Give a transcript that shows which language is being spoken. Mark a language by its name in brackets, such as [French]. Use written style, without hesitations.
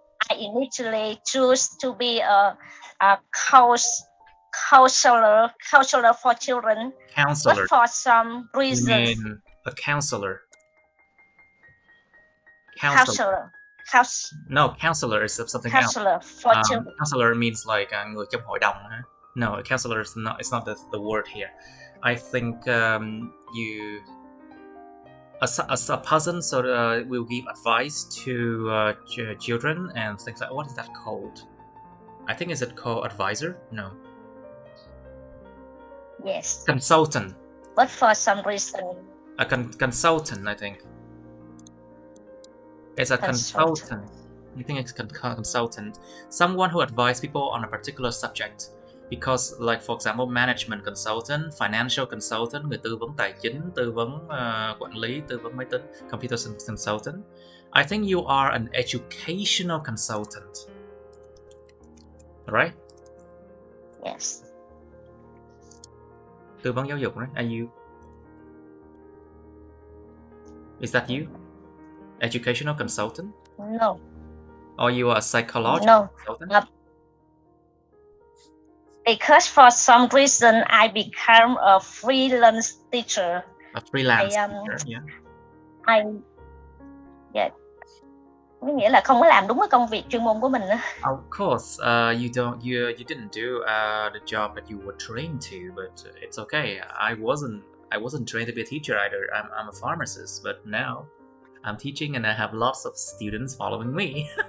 [English] I initially choose to be a counselor for children. Counselor. But for some reasons. You mean a counselor? Counselor. No, counselor is something counselor else. For children. Counselor means like [Vietnamese] người trong hội đồng. [English] No, a counselor is not. It's not the word here. I think you. A person will give advice to children and things like. What is that called? I think is it called advisor? No. Yes. Consultant. But for some reason. A consultant, I think. It's a consultant. I think it's consultant. Someone who advises people on a particular subject. Because, like for example, management consultant, financial consultant, [Vietnamese] người tư vấn tài chính, tư vấn quản lý, tư vấn máy tính, [English] computer consultant. I think you are an educational consultant. Right? Yes. [Vietnamese] Tư vấn giáo dục, [English] right? Are you? Is that you? Educational consultant? No. Or you are a psychological consultant? Because for some reason I become a freelance teacher. A freelance teacher, yeah. Yeah. [Vietnamese] Nghĩa là không có làm đúng cái công việc chuyên môn của mình nữa. [English] Of course, you didn't do the job that you were trained to, but it's okay. I wasn't trained to be a teacher either. I'm a pharmacist, but now I'm teaching and I have lots of students following me.